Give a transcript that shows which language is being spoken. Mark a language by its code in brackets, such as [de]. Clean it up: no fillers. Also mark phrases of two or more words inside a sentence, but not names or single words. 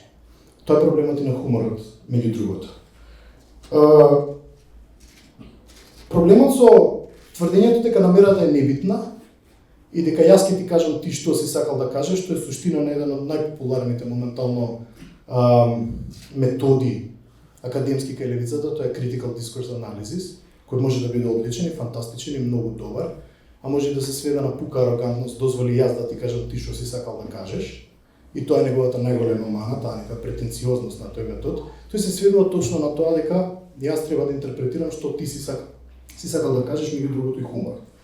[mk] Тоа е проблемот и на хуморот, меѓу другото. Проблемот со тврдењето дека намерата е небитна и дека јас ќе ти кажам ти што си сакал да кажеш, што е суштина на еден од најпопуларните моментално методи академски кај левицата, тоа е [en] critical discourse analysis, [mk] кој може да биде одличен и фантастичен и многу добар, а може и да се сведе на пука арогантност, дозволи јас да ти кажам ти што си сакал да кажеш. И тоа е неговата најголема мана, таа нека претенциозност на тој метод. Тој се сведува точно на тоа дека јас треба да интерпретирам што ти си сакал да кажеш, меѓу другото и хумор.